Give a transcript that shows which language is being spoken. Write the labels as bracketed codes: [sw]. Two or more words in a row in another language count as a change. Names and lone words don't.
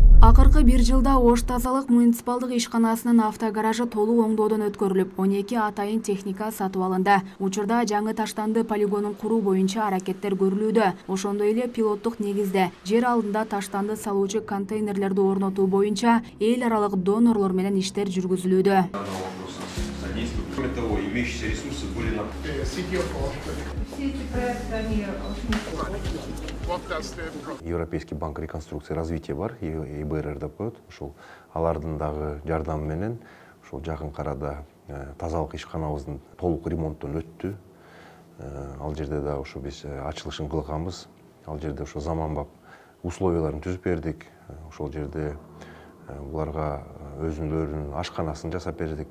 [ky] Акыркы 1 жылда Ош тазалык муниципалдык ишканасынын автогаражы толук оңдоодон өткөрүлүп, 12 атайын техника сатып алынды. Учурда жаңы таштанды полигонун куруу боюнча аракеттер көрүлүүдө. Ошондой эле пилоттук негизде жер алдында таштанды салуучу контейнерлерди орнотуу боюнча эл аралык донорлор менен иштер жүргүзүлүүдө. [ru] Кроме того, имеющиеся ресурсы были на... Европейский банк реконструкции и развития [ky] бар, ИБРР деп коет. Ушул алардын дагы жардамы менен ушул жакын арада тазалык ишканабыздын толук ремонттон өттү. Ал жерде да ушу биз ачылышын кылганбыз. Ал жерде ушу заманбап условияларын түзүп бердик. Ошол жерде буларга өзүнүн ашканасын жасап бердик.